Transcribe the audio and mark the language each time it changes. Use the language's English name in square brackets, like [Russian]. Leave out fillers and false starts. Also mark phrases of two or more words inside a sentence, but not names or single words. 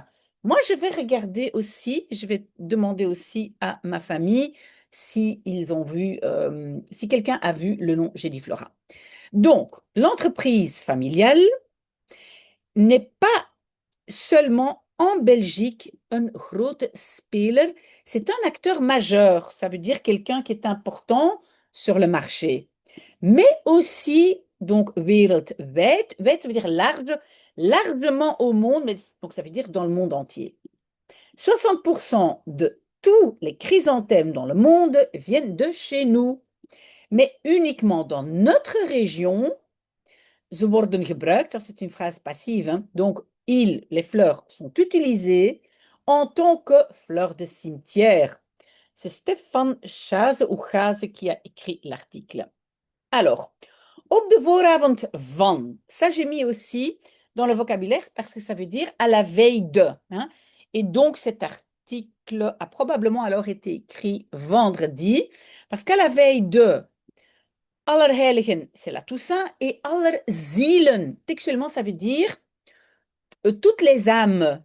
[French] Moi, je vais regarder aussi, je vais demander aussi à ma famille si ils ont vu, si quelqu'un a vu le nom Gediflora. Donc, l'entreprise familiale n'est pas seulement en Belgique un [Dutch] grote speler, [French] c'est un acteur majeur. Ça veut dire quelqu'un qui est important sur le marché. Mais aussi, donc, [Dutch] wereldwijd, wijd, [French] ça veut dire large, largement au monde, mais, donc ça veut dire dans le monde entier. 60% de tous les chrysanthèmes dans le monde viennent de chez nous, mais uniquement dans notre région. [Dutch] Ze worden gebruikt, [French] ça c'est une phrase passive, hein. Donc, les fleurs sont utilisées en tant que fleurs de cimetière. C'est Stefan Schase ou Schase qui a écrit l'article. Alors, [Dutch] op de vooravond van, [French] ça j'ai mis aussi dans le vocabulaire parce que ça veut dire à la veille de, hein. Et donc cet article a probablement alors été écrit vendredi parce qu'à la veille de Allerheiligen, c'est la Toussaint, et Allerzielen, textuellement, ça veut dire toutes les âmes.